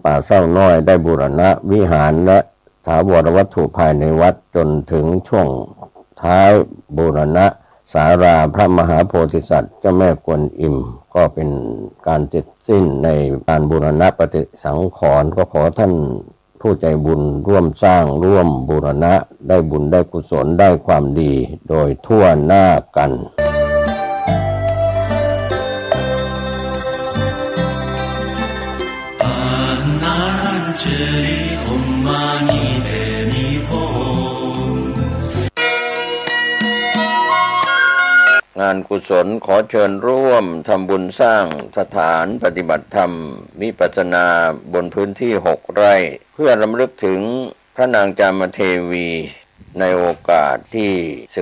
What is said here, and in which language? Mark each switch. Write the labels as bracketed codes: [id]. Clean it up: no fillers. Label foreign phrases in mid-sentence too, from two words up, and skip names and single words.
[th] ป่าเศร้าน้อยได้บูรณะวิหารและถาวรวัตถุภายในวัดจนถึงช่วงท้ายบูรณะศาลาพระมหาโพธิสัตว์เจ้าแม่กวนอิมก็เป็นการเสร็จสิ้นในการบูรณะปฏิสังขรณ์ก็ขอท่านผู้ใจบุญร่วมสร้างร่วมบูรณะได้บุญได้กุศลได้ความดีโดยทั่วหน้ากัน [sa] 这里 ओं मणि पद्मे हूं [th] งานกุศลขอเชิญร่วมทำบุญสร้างสถานปฏิบัติธรรมวิปัสสนาบนพื้นที่6 ไร่เพื่อรำลึกถึงพระนางจามเทวีในโอกาสที่สื